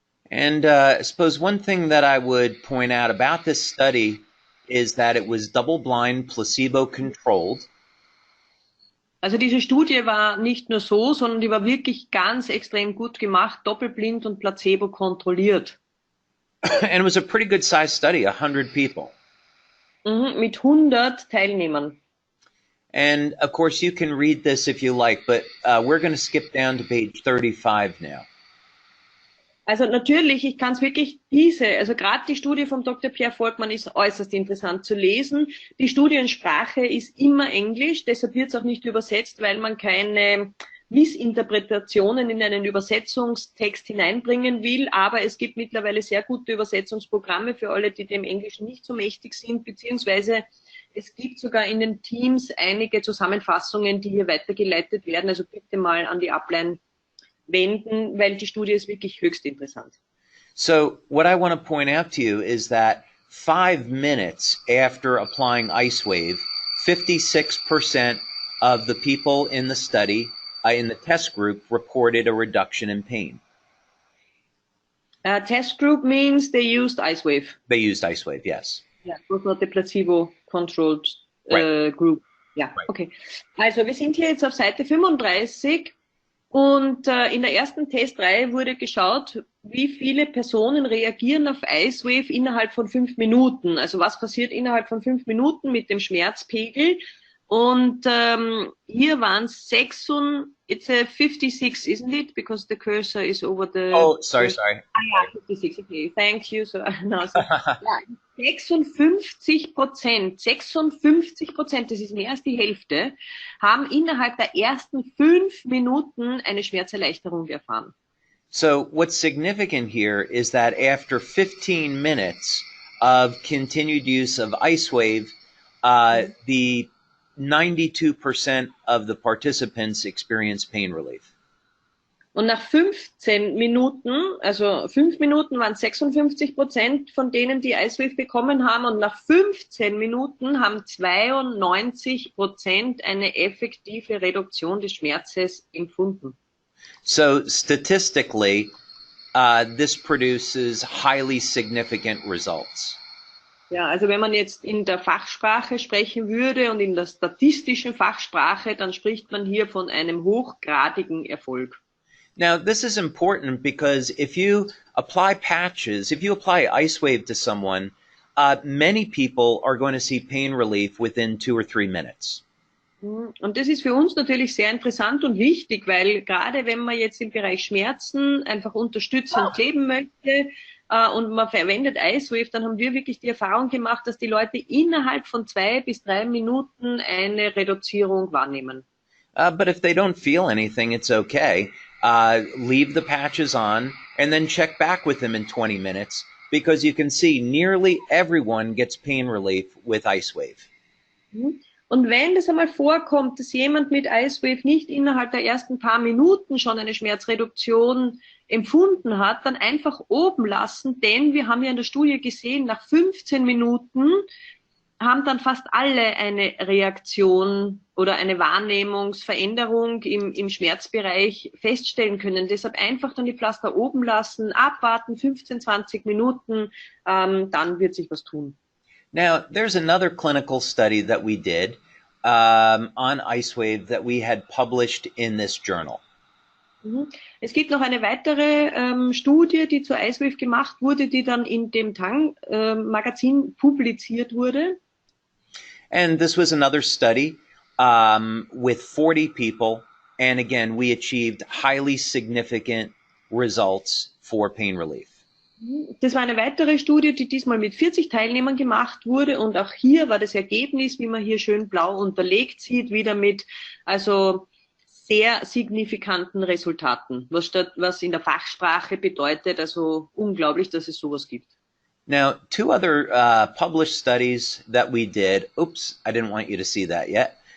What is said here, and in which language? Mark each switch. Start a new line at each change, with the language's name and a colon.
English: And I suppose one thing that I would point out about this study is that it was double-blind, placebo-controlled.
German: Also diese Studie war nicht nur so, sondern die war wirklich ganz extrem gut gemacht, doppelblind und placebo kontrolliert.
English: And it was a pretty good-sized study, 100 people.
German: Mit 100 Teilnehmern.
English: And of course, you can read this if you like, but we're going to skip down to page 35 now.
German: Also natürlich, ich kann es wirklich also gerade die Studie vom Dr. Pierre Volkmann ist äußerst interessant zu lesen. Die Studiensprache ist immer Englisch, deshalb wird es auch nicht übersetzt, weil man keine Missinterpretationen in einen Übersetzungstext hineinbringen will. Aber es gibt mittlerweile sehr gute Übersetzungsprogramme für alle, die dem Englischen nicht so mächtig sind, beziehungsweise es gibt sogar in den Teams einige Zusammenfassungen, die hier weitergeleitet werden. Also bitte mal an die Upline wenden, weil die Studie ist wirklich höchst interessant.
English: So what I want to point out to you is that 5 minutes after applying Ice Wave, 56% of the people in the study, in the test group, reported a reduction in pain. Test group means they used Ice Wave. They used Ice Wave, yes. Yeah, it was not the placebo-controlled group. Ja, right. Okay.
German: Also wir sind hier jetzt auf Seite 35 und in der ersten Testreihe wurde geschaut, wie viele Personen reagieren auf Ice Wave innerhalb von 5 Minuten. Also was passiert innerhalb von 5 Minuten mit dem Schmerzpegel. Und hier waren es 56,
English: it's a 56, isn't it? Because the cursor is over the... Oh, sorry.
German: Ah ja, 56, okay,
English: thank you. So, no, so,
German: ja, 56%, das ist mehr als die Hälfte, haben innerhalb der ersten 5 Minuten eine Schmerzerleichterung erfahren.
English: So what's significant here is that after 15 minutes of continued use of Ice Wave, the 92% of the participants experienced pain relief.
German: Und nach 15 Minuten, also 5 Minuten waren 56% von denen, die Ice Wave bekommen haben, und nach 15 Minuten haben 92% eine effektive Reduktion des Schmerzes empfunden.
English: So statistically, this produces highly significant results.
German: Ja, also wenn man jetzt in der Fachsprache sprechen würde und in der statistischen Fachsprache, dann spricht man hier von einem hochgradigen Erfolg.
English: Now, this is important because if you apply patches, if you apply Ice Wave to someone, many people are going to see pain relief within 2 or 3 minutes.
German: Und das ist für uns natürlich sehr interessant und wichtig, weil gerade wenn man jetzt im Bereich Schmerzen einfach unterstützend leben möchte, und man verwendet Ice Wave, dann haben wir wirklich die Erfahrung gemacht, dass die Leute innerhalb von 2 bis 3 Minuten eine Reduzierung wahrnehmen.
English: But if they don't feel anything, it's okay. Leave the patches on and then check back with them in 20 minutes because you can see nearly everyone gets pain relief with Ice Wave.
German: Und wenn das einmal vorkommt, dass jemand mit Ice Wave nicht innerhalb der ersten paar Minuten schon eine Schmerzreduktion empfunden hat, dann einfach oben lassen, denn wir haben ja in der Studie gesehen, nach 15 Minuten haben dann fast alle eine Reaktion oder eine Wahrnehmungsveränderung im Schmerzbereich feststellen können. Deshalb einfach dann die Pflaster oben lassen, abwarten, 15, 20 Minuten, dann wird sich was tun.
English: Now, there's another clinical study that we did on Ice Wave that we had published in this journal.
German: Es gibt noch eine weitere Studie, die zu Ice Wave gemacht wurde, die dann in dem Tang-Magazin publiziert wurde.
English: And this was another study with 40 people. And again, we achieved highly significant results for pain relief.
German: Das war eine weitere Studie, die diesmal mit 40 Teilnehmern gemacht wurde. Und auch hier war das Ergebnis, wie man hier schön blau unterlegt sieht, wieder mit also sehr signifikanten Resultaten, was in der Fachsprache bedeutet, also unglaublich, dass es sowas gibt.
English: Now, 2 other published studies that we did. Oops, I didn't want you to see that yet.